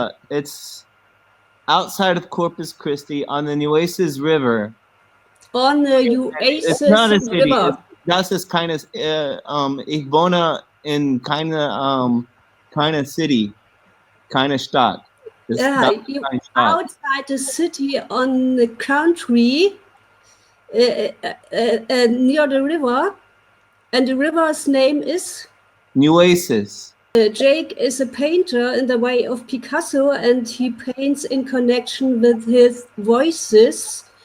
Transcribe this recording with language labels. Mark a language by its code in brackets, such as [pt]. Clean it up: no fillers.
[en] It's outside of Corpus Christi on the Nueces River. On the Nueces It's not a city. River. [de] Das ist keine. Ich wohne in keine City, keine Stadt. [en] You outside the city on the country near the river, and the river's name is Nueces. Jake is a painter in the way of Picasso, and he paints in connection with his voices.